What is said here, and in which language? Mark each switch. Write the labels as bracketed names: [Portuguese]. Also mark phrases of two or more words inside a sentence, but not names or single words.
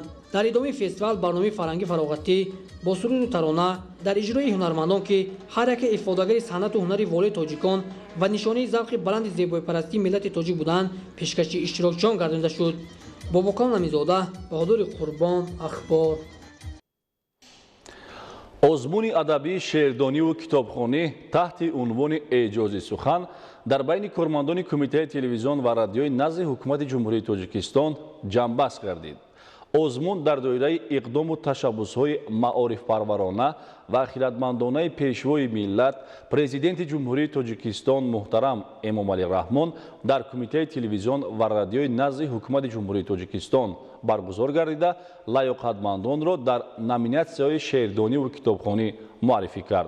[Tajik] در ادامه فستیوال برنامه فرهنگی فراغتی با سرود و ترانه در اجرای هنرمندان که هر یک افادهگر صنعت و هنر والای تاجیکان و نشانه ذوق بلند زیبایی پرستی ملت تاجیک بودند پیشکش اشتراکچیان گردانیده شد. باباکان نمیزاده، بهادر قربان، اخبار. озмуни адабии шеърдониву китобхонӣ таҳти унвони эҷози сухан дар байни кормандони кумитаи телевизион ва радиои назди ҳукумати ҷумҳурии тоҷикистон ҷамъбаст гардид. озмун дар доираи иқдому ташаббусҳои маорифпарварона ва хиратмандонаи пешвои миллат президенти ҷумҳурии тоҷикистон муҳтарам эмомалӣ раҳмон дар кумитаи телевизион ва радиои назди ҳукумати ҷумҳурии тоҷикистон баргузор гардида лаёқатмандонро дар номинатсияҳои шеърдониву китобхонӣ муаррифӣ кард.